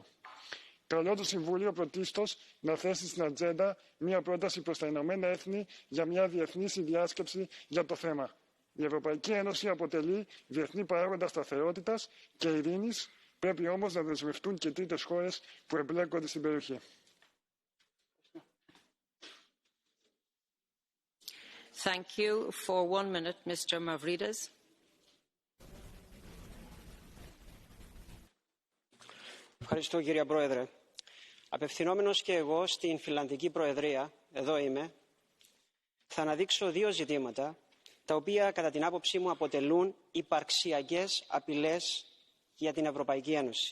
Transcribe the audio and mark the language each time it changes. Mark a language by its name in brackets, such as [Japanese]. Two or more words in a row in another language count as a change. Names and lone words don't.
[Greek] Καλώ το Συμβούλιο πρωτίστως να θέσει στην ατζέντα μια πρόταση προς τα Ηνωμένα Έθνη για μια διεθνή συνδιάσκεψη για το θέμα. Η Ευρωπαϊκή Ένωση αποτελεί διεθνή παράγοντα σταθερότητας και ειρήνης, πρέπει όμως να δεσμευτούν και τρίτες χώρες που εμπλέκονται στην περιοχή. [English] Thank you. For 1 minute, Mr. Mavrides. [Greek] Ευχαριστώ, κύριε Πρόεδρε. Απευθυνόμενος και εγώ στην Φιλανδική Προεδρία, εδώ είμαι, θα αναδείξω 2 ζητήματα, τα οποία κατά την άποψή μου αποτελούν υπαρξιακές απειλές για την Ευρωπαϊκή Ένωση.